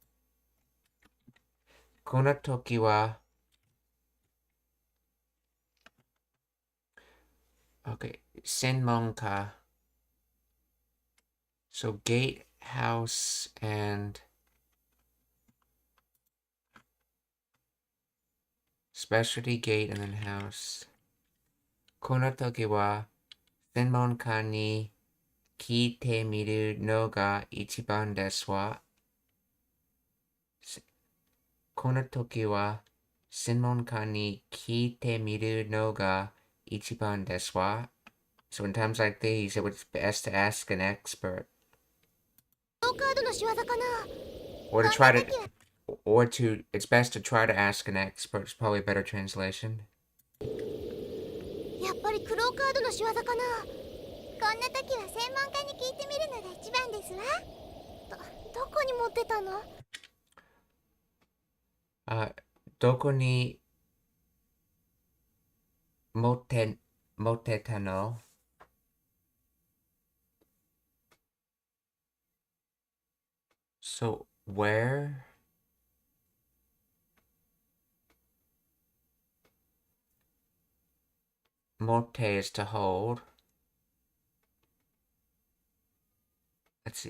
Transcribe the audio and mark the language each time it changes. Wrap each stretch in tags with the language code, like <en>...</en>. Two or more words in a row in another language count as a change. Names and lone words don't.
<ja>この時は... Okay, senmonka.</ja> <en>So gate, house, and specialty gate and then house.</en> <ja>この時は専門家に聞いてみるのが一番ですわ. この時は専門家に聞いてみるのが一番ですわ.</ja> <en>So in times like these, it was best to ask an expert. Or it's best to try to ask an expert. It's probably a better translation.</en> <ja>やっぱりクローカードの仕業かな。こんな時は専門家に聞いてみるのが一番ですわ。どこに持ってたの？どこに持ってたの？</ja> <en>So, where? Motte is to hold. Let's see.</en>